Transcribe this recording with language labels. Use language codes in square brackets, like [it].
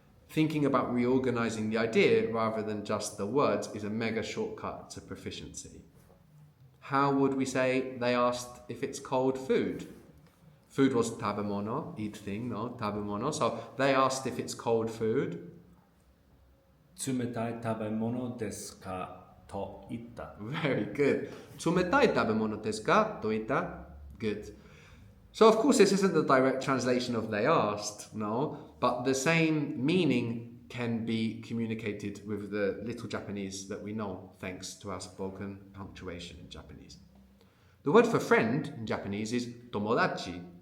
[en] Thinking about reorganizing the idea rather than just the words is a mega shortcut to proficiency. How would we say they asked if it's cold food? Food was tabemono, eat thing, no? Tabemono. So they asked if it's cold food. [ja] 冷たい食べ物ですかと言った。 [en] Very good. [ja] 冷たい食べ物ですかと言った. [en] Good. So of course this isn't the direct translation of they asked, no? But the same meaning can be communicated with the little Japanese that we know thanks to our spoken punctuation in Japanese. The word for friend in Japanese is tomodachi.